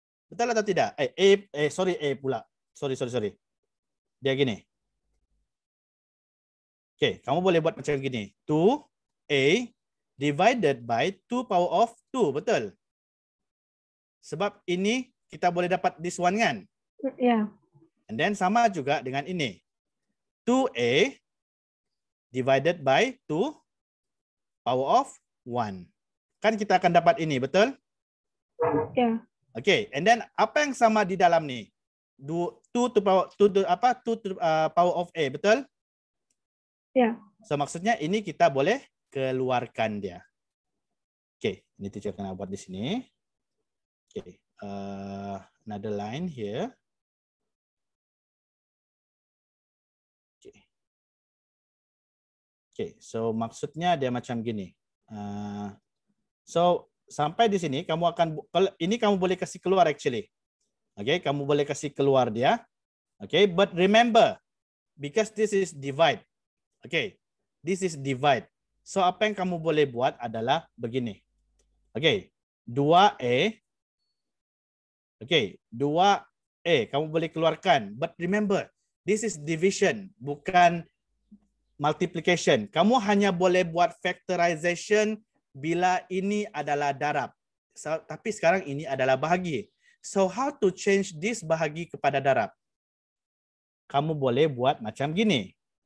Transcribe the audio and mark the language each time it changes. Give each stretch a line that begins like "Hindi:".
Malay: Betul atau tidak? Sorry, A pula. Sorry. Dia gini. Oke, kamu boleh buat macam gini.
English: 2A divided by 2 power of 2, betul?
Malay: Sebab ini kita boleh dapat
English: this one
Malay: kan? Ya.
English: And then
Malay: sama juga dengan ini.
English: 2A divided by 2 power of 1.
Malay: Kan kita akan dapat ini, betul? Ya. Okay, and then apa yang sama di dalam ni?
English: 2 to power of A,
Malay: betul? Ya. So maksudnya ini kita boleh keluarkan dia. Okay, ini teacher akan buat di sini.
English: Okay, another line here.
Malay: Okay, so maksudnya dia macam gini. So sampai di sini kamu akan, ini kamu boleh kasih keluar actually. Okay, kamu boleh kasih keluar dia.
English: Okay, but remember, because this is divide. Okay, this is divide.
Malay: So apa yang kamu boleh buat adalah begini. Okay, 2A. Okay, 2A kamu boleh keluarkan.
English: But remember, this is division, bukan multiplication.
Malay: Kamu hanya boleh buat factorization bila ini adalah darab. So, tapi sekarang ini adalah bahagi.
English: So how to change this
Malay: bahagi kepada darab? Kamu boleh buat macam gini.